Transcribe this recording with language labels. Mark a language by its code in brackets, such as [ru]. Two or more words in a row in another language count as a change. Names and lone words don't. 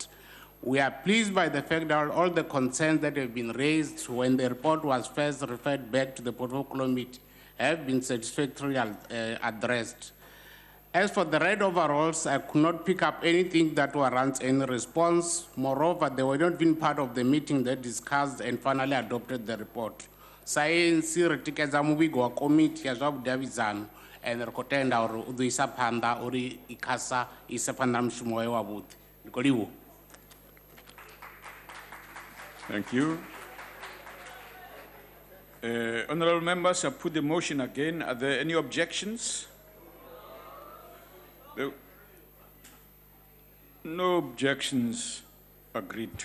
[en] We are pleased by the fact that all the concerns that have been raised when the report was first referred back to the Portfolio Committee have been satisfactorily addressed. As for the red overalls, I could not pick up anything that warrants any response. Moreover, they were not even part of the meeting that discussed and finally adopted the report. [ve] Science retikeza muvhigo wa komiti ya zwa vhudavhidzano and ri khou tenda uri u ḓo isa phanḓa uri ICASA ise phanḓa na mushumo wayo wavhuḓi. Ndi khou livhuwa. [en] Thank you. Honourable members, I put the motion again. Are there any objections? No objections agreed to.